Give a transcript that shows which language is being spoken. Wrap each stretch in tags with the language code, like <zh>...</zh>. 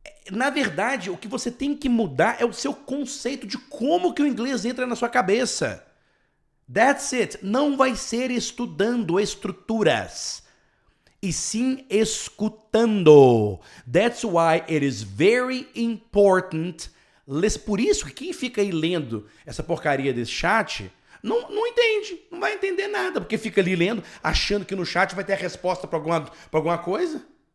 <pt>Na verdade, o que você tem que mudar é o seu conceito de como que o inglês entra na sua cabeça.</pt> <en>That's it.</en> <pt>Não vai ser estudando estruturas, e sim escutando.</pt> <en>That's why it is very important.</en> <pt>Por isso que quem fica aí lendo essa porcaria desse chat não entende, não vai entender nada, porque fica ali lendo, achando que no chat vai ter a resposta para alguma coisa.</pt>